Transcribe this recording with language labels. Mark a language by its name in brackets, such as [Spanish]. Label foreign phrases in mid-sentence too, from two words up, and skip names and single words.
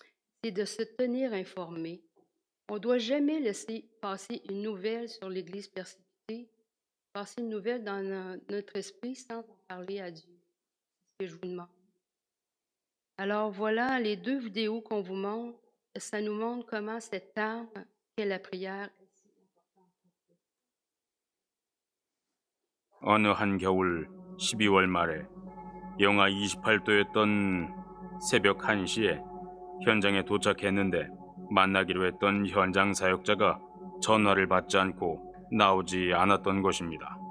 [French] C'est de se tenir informés. On ne doit jamais laisser passer une nouvelle sur l'Église persécutée, passer une nouvelle dans notre esprit sans en parler à Dieu. C'est ce que je vous demande. Alors voilà, les 2 vidéos qu'on vous montre, ça nous montre comment cette arme qu'est la prière est si importante pour eux. [Korean] 어느 한겨울 12월 말에 영하 28도였던 새벽 1시에 현장에 도착했는데 만나기로 했던 현장 사역자가 전화를 받지 않고 나오지 않았던 것입니다.